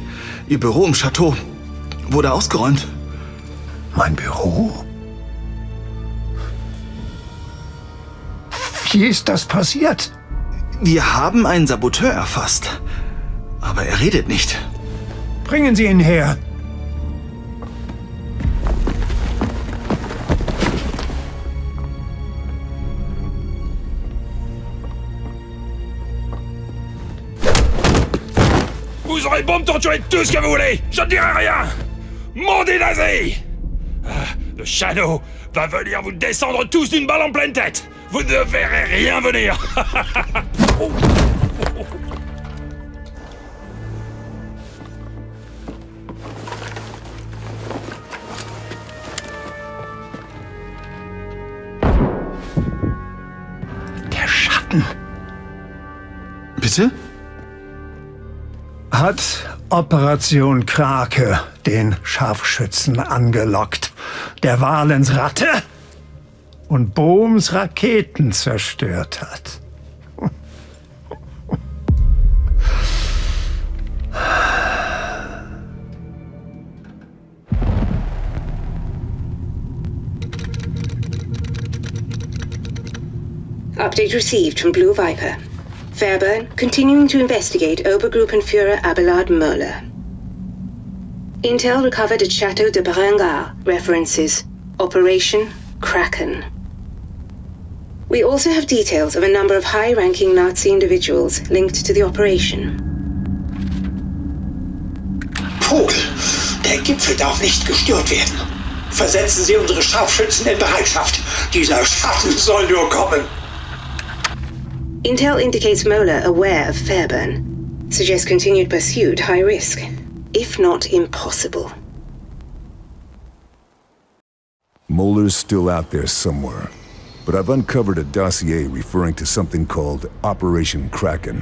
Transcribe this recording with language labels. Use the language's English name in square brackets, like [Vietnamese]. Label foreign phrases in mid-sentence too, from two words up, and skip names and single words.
[German] Ihr Büro im Chateau wurde ausgeräumt. Mein Büro? Wie ist das passiert? Wir haben einen Saboteur erfasst. Aber er redet nicht. Bringen Sie ihn her. [French] Vous aurez beau me torturer tout ce que vous voulez, je ne dirai rien. Maudit nazi! Le Shadow va venir vous descendre tous d'une balle en pleine tête. Vous ne verrez rien venir. [German] Der Schatten. Bitte? Hat Operation Krake den Scharfschützen angelockt, der Valens Ratte und Bohms Raketen zerstört hat. [English] Update received from Blue Viper. Fairburn continuing to investigate Obergruppenführer Abelard Muller. Intel recovered at Chateau de Berengar references Operation Kraken. We also have details of a number of high-ranking Nazi individuals linked to the operation. [German] Vogel, der Gipfel darf nicht gestört werden. Versetzen Sie unsere Scharfschützen in Bereitschaft. Dieser Schatten soll nur kommen. [English] Intel indicates Muller aware of Fairburn. Suggests continued pursuit high risk, if not impossible. Muller's still out there somewhere, but I've uncovered a dossier referring to something called Operation Kraken.